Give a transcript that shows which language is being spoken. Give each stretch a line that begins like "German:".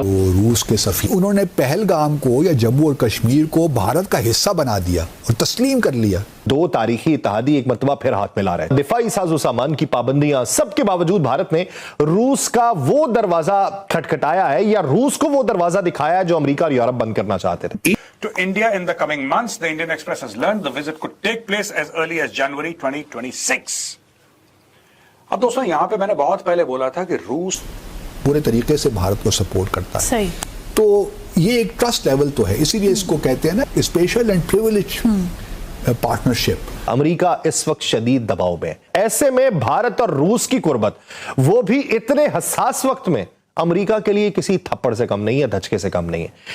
Hindi: वो रूस के सफीर उन्होंने पहलगाम को या जम्मू और कश्मीर को भारत का हिस्सा बना दिया और तस्लीम कर लिया। दो तारीखी इत्तेहादी एक मरतबा फिर हाथ मिला रहे हैं। दिफाई साजो सामान की पाबंदियां सबके बावजूद भारत ने रूस का वो दरवाजा खटखटाया है या रूस को वो दरवाजा दिखाया है जो अमेरिका और यूरोप बंद करना चाहते थे।
English: To India in the coming months, the Indian Express has learned the visit could take place as early as January 2026.
Hindi: अब दोस्तों यहां पे मैंने बहुत पहले बोला था कि रूस पूरे तरीके से भारत को सपोर्ट करता है। सही। तो ये एक ट्रस्ट लेवल तो है, इसीलिए इसको कहते हैं ना special and privilege partnership. America इस वक्त शदीद दबाव में, ऐसे में भारत और रूस की कुर्बत, वो भी इतने हसास वक्त में, अमेरिका के लिए किसी थप्पड़ से कम नहीं है, धचके से कम नहीं है।